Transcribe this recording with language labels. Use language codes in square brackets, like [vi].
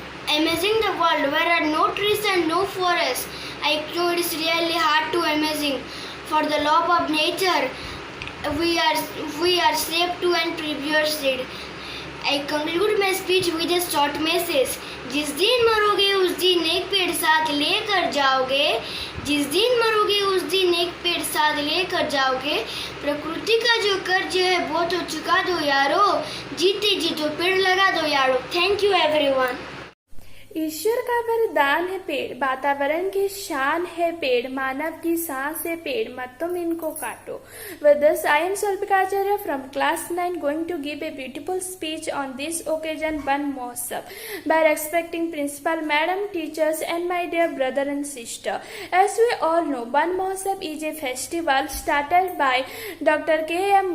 [en] Amazing the world where are no trees and no forests. I know it is really hard to imagine. For the law of nature, we are saved to and preserved. I conclude my speech with a short message. [hi] जिस दिन मरोगे उस दिन एक पेड़ साथ लेकर जाओगे. जिस दिन मरोगे उस दिन एक पेड़ साथ लेकर जाओगे. प्रकृति का जो कर्ज है वो तो चुका दो यारो. जीते जी तो पेड़ लगा दो यारो. [en] Thank you everyone. [hi] ईश्वर का वरदान है पेड़, वातावरण की शान है पेड़, मानव की सांस है पेड़, मत तुम इनको काटो. [en] With this, I am Salpika Acharya from class 9 going to give a beautiful speech on this occasion Ban Mahotsav by respecting principal, madam, teachers and my dear brother and sister. As we all know, Ban Mahotsav is a festival started by Dr. K.M.